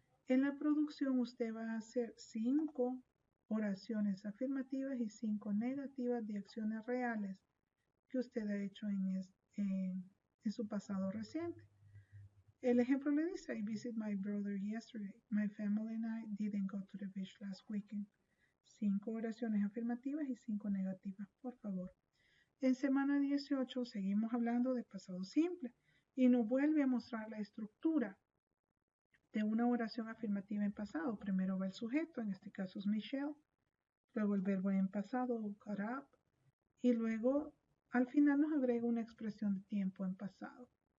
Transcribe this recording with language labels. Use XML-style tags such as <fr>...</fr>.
<es>En la producción usted va a hacer 5 oraciones afirmativas y 5 negativas de acciones reales que usted ha hecho en su pasado reciente. El ejemplo le dice,</es> <en>I visited my brother yesterday. My family and I didn't go to the beach last weekend.</en> <es>5 oraciones afirmativas y 5 negativas, por favor. En semana 18 seguimos hablando de pasado simple y nos vuelve a mostrar la estructura de una oración afirmativa en pasado. Primero va el sujeto, en este caso es Michelle, luego el verbo en pasado, got up, y luego al final nos agrega una expresión de tiempo en pasado.</es>